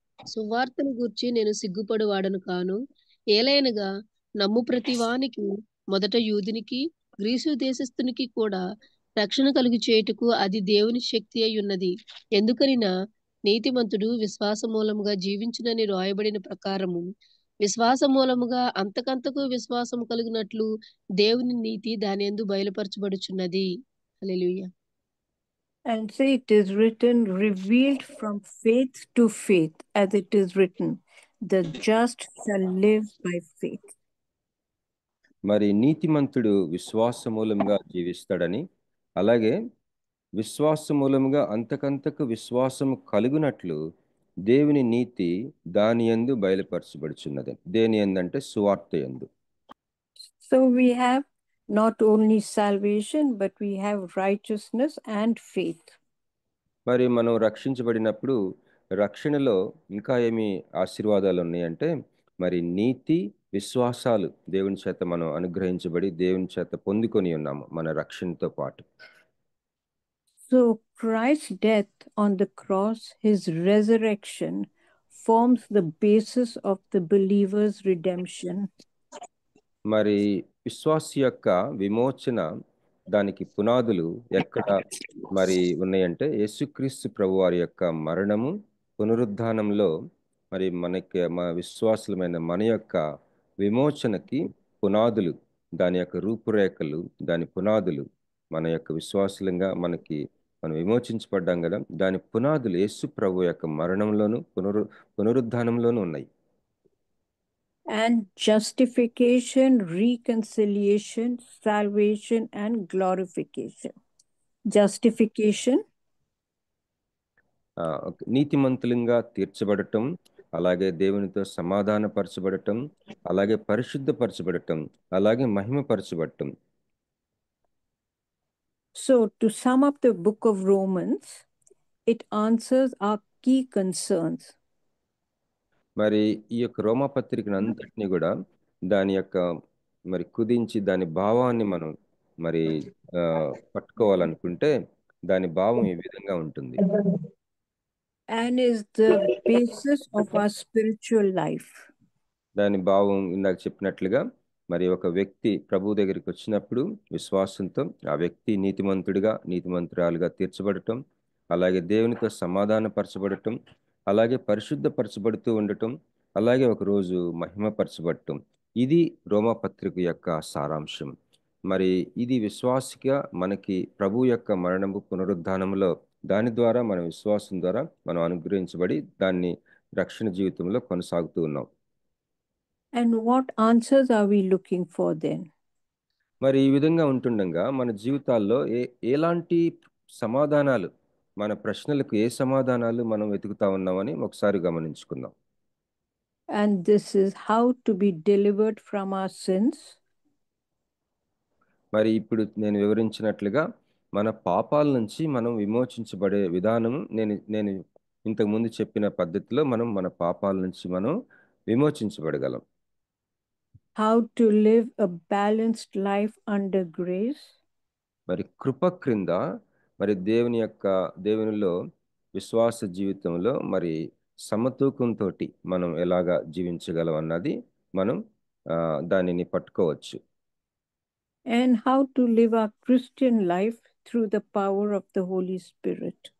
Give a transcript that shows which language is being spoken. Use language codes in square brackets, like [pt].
[te] సువార్తను గూర్చి నేను సిగ్గుపడు వాడను కాను. ఏలైనగా నమ్ము ప్రతి వానికి, మొదట యూదునికి గ్రీసు దేశస్థునికి కూడా రక్షణ కలుగు చేయుటకు అది దేవుని శక్తి అయి ఉన్నది. ఎందుకనినా నీతిమంతుడు విశ్వాస మూలముగా జీవించునని రాయబడిన ప్రకారము విశ్వాస మూలముగా అంతకంతకు విశ్వాసము కలుగునట్లు దేవుని నీతి దాని యందు బయలుపరచబడుచున్నది. హల్లెలూయా. [en] And say it is written, revealed from faith to faith, as it is written, the just shall live by faith. [te] మరి నీతిమంతుడు విశ్వాస మూలంగా జీవిస్తాడని, అలాగే విశ్వాస మూలముగా అంతకంతకు విశ్వాసము కలుగునట్లు దేవుని నీతి దాని యందు బయలుపరచబడుచున్నది. దేని యందంటే సువార్త యందు. [en] So we have not only salvation, but we have righteousness and faith. [te] మరి మనం రక్షించబడినప్పుడు రక్షణలో ఇంకా ఏమి ఆశీర్వాదాలు ఉన్నాయంటే మరి నీతి, విశ్వాసాలు దేవుని చేత మనం అనుగ్రహించబడి దేవుని చేత పొందుకొని ఉన్నాము మన రక్షణతో పాటు. [en] So Christ's death on the cross, his resurrection, forms the basis of the believer's redemption. [te] మరి విశ్వాసి యొక్క విమోచన, దానికి పునాదులు ఎక్కడ మరి ఉన్నాయంటే యేసుక్రీస్తు ప్రభువారి యొక్క మరణము, పునరుద్ధానంలో మరి మన విశ్వాసులమైన మన యొక్క విమోచనకి పునాదులు, దాని యొక్క రూపురేఖలు, దాని పునాదులు మన యొక్క విశ్వాసులంగా మనం విమోచించబడ్డాం కదా, దాని పునాదులు యేసు ప్రభు యొక్క మరణంలోను పునరుద్ధానంలోనూ ఉన్నాయి. [en] And justification, reconciliation, salvation, and glorification. Justification, [te] నీతిమంతులంగా తీర్చబడటం, అలాగే దేవునితో సమాధానపరచబడటం, అలాగే పరిశుద్ధపరచబడటం, అలాగే మహిమపరచబడటం. [en] So to sum up the book of Romans, it answers our key concerns. [te] మరి ఈ యొక్క రోమా పత్రికను అంతటినీ కూడా దాని యొక్క మరి కుదించి దాని భావాన్ని మనం మరి పట్టుకోవాలనుకుంటే దాని భావం ఈ విధంగా ఉంటుంది. [en] And is the basis of our spiritual life. [te] దాని భావం ఇందాక చెప్పినట్లుగా మరి ఒక వ్యక్తి ప్రభు దగ్గరికి వచ్చినప్పుడు విశ్వాసంతో ఆ వ్యక్తి నీతిమంతురాలుగా తీర్చబడటం, అలాగే దేవునితో సమాధానపరచబడటం, అలాగే పరిశుద్ధపరచబడుతూ ఉండటం, అలాగే ఒకరోజు మహిమపరచబడటం. ఇది రోమా పత్రిక యొక్క సారాంశం. మరి ఇది విశ్వాసిగా మనకి ప్రభు యొక్క మరణము పునరుద్ధానంలో దాని ద్వారా మన విశ్వాసం ద్వారా మనం అనుగ్రహించబడి దాన్ని రక్షణ జీవితంలో కొనసాగుతూ ఉన్నాం. [en] And what answers are we looking for then? [te] మరి ఈ విధంగా ఉంటుండగా మన జీవితాల్లో ఎలాంటి సమాధానాలు, మన ప్రశ్నలకు ఏ సమాధానాలు మనం వెతుకుతా ఉన్నామని ఒకసారి గమనించుకుందాం. [en] And this is how to be delivered from our sins. [te] మరి ఇప్పుడు నేను వివరించినట్లుగా మన పాపాల నుంచి మనం విమోచించబడే విధానం నేను ఇంతకు ముందు చెప్పిన పద్ధతిలో మనం మన పాపాల నుంచి మనం విమోచించబడగలం. [en] How to live a balanced life under grace. [te] మరి కృప క్రింద మరి దేవునిలో విశ్వాస జీవితంలో మరి సమతూకంతో మనం ఎలాగా జీవించగలం అన్నది మనం దానిని పట్టుకోవచ్చు. [en] And how to live our Christian life through the power of the Holy Spirit.